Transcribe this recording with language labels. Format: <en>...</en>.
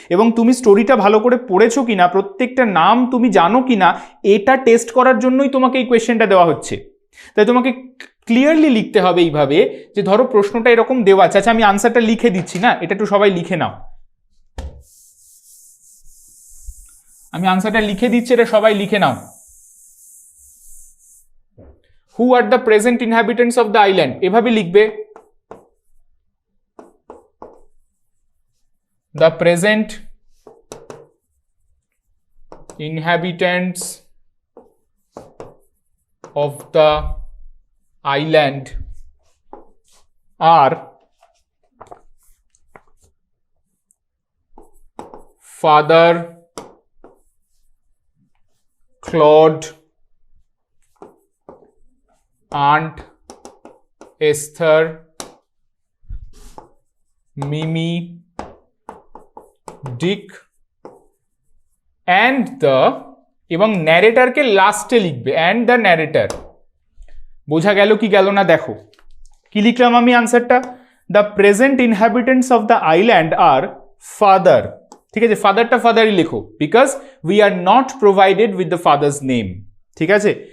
<bn>এবং তুমি স্টোরিটা ভালো করে পড়েছো কিনা, প্রত্যেকটা নাম তুমি জানো কিনা, এটা টেস্ট করার জন্যই তোমাকে এই কোয়েশ্চেনটা দেওয়া হচ্ছে। তাই তোমাকে ক্লিয়ারলি লিখতে হবে এইভাবে যে ধরো প্রশ্নটা এরকম দেওয়া আছে, আচ্ছা আমি আনসারটা লিখে দিচ্ছি না, এটা একটু সবাই লিখে নাও। আমি আনসারটা লিখে দিচ্ছি, এটা সবাই লিখে নাও।</bn> <en>Who are the present inhabitants of the island?</en> <bn>এভাবে লিখবে,</bn> <en>the present inhabitants of the island are Father Claude, Aunt Esther, Mimi, Dick and the,</en> <bn>এবং ন্যারেটরকে লাস্টে লিখবে,</bn> <en>And the narrator.</en> <bn>বোঝা গেল কি গেল না দেখো কি লিখলাম আমি আনসারটা,</bn> <en>the present inhabitants of the island আর father,</en> <bn>ঠিক আছে, ফাদারটা ফাদারই লেখো,</bn> <en>because we are not provided with the father's name,</en> <bn>ঠিক আছে।</bn>